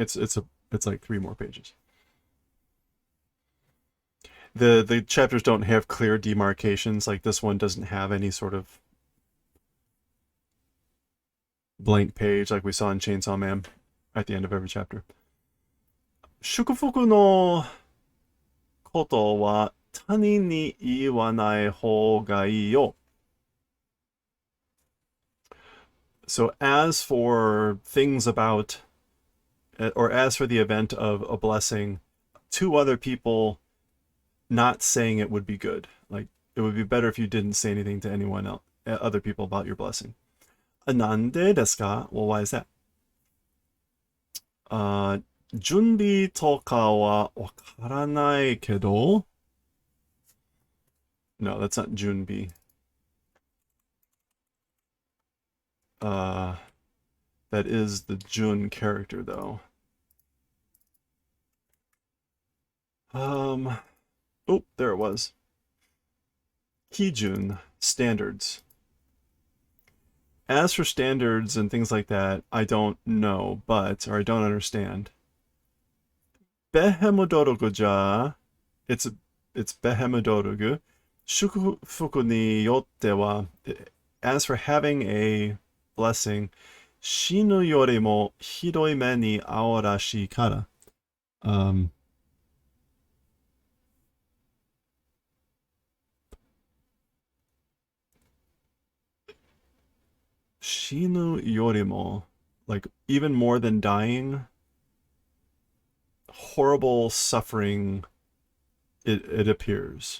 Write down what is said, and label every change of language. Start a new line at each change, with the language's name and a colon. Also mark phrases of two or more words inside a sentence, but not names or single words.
English: It's like 3 more pages. The chapters don't have clear demarcations. Like this one doesn't have any sort of blank page like we saw in Chainsaw Man at the end of every chapter.
Japanese: 祝福のことは他人に言わない方がいいよ.
English: So as for things about, or as for the event of a blessing, to other people, not saying it would be good. Like it would be better if you didn't say anything to anyone else, other people about your blessing.
Japanese: 何でですか?
English: Well, why is that?
Japanese: 準備とかはわからないけど
English: No, that's not Junbi. That is the Jun character, though. Oh, there it was. Kijun, standards. As for standards and things like that, I don't know, or I don't understand. Behemodorogu ja, it's behemodorogu.
Japanese: 祝福によっては,
English: as for having a blessing,
Japanese: 死ぬよりもひどい目に遭うらしいから. 死ぬよりも,
English: like even more than dying, horrible suffering, it appears.